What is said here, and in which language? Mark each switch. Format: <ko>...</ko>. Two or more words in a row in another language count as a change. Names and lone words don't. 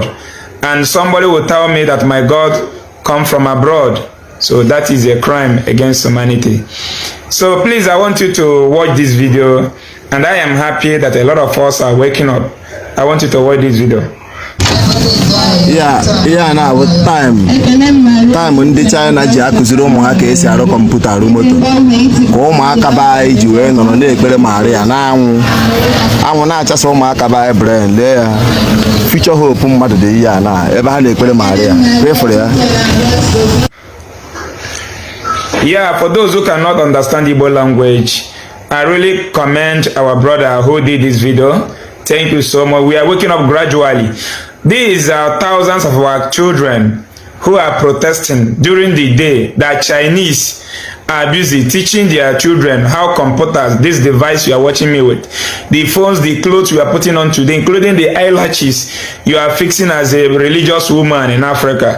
<en>And somebody will tell me that my God come from abroad. So that is a crime against humanity. So please, I want you to watch this video, and I am happy that a lot of us are waking up. I want you to watch this video. Yeah, now with time</en> <ig>ndị China ji akụziri ụmụ ha ka esi arụ kọmputa arụ moto ka ụmụaka be anyị ji wee nọrọ na-ekpere Maria na anwụ na-achasa ụmụaka be anyị brain lee ya</ig> <en>future hope</en> <ig>mmadụ dị ihe na ebe ha na-ekpere Maria</ig> <en>pray for</en> <ig>ya.</ig> <en>Yeah, for those who cannot understand Igbo language, I really commend our brother who did this video. Thank you so much. We are waking up gradually. These are thousands of our children who are protesting during the day that Chinese are busy teaching their children how computers, this device you are watching me with, the phones, the clothes you are putting on today, including the eyelashes you are fixing as a religious woman in Africa.</en>